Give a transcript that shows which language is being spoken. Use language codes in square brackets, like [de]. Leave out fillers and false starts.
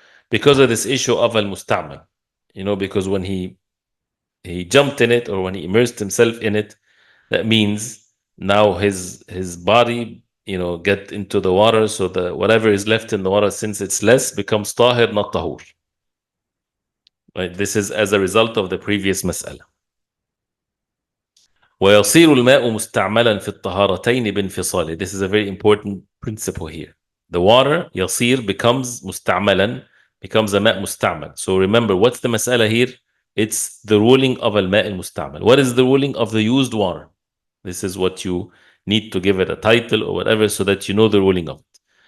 [en] Because of this issue of al-musta'mal, because when he jumped in it, or when he immersed himself in it, that means now his body, get into the water, so the whatever is left in the water, since it's less, becomes tahir, not tahur. Right? This is as a result of the previous mas'ala. [ar] ويصير الماء مستعملا في الطهارتين بانفصاله. [en] This is a very important principle here. The water يصير becomes مستعملا, becomes a ماء مستعمل. So remember, what's the mas'ala here? It's the ruling of الماء المستعمل. What is the ruling of the used water? This is what you need to give it a title or whatever, so that you know the ruling of it.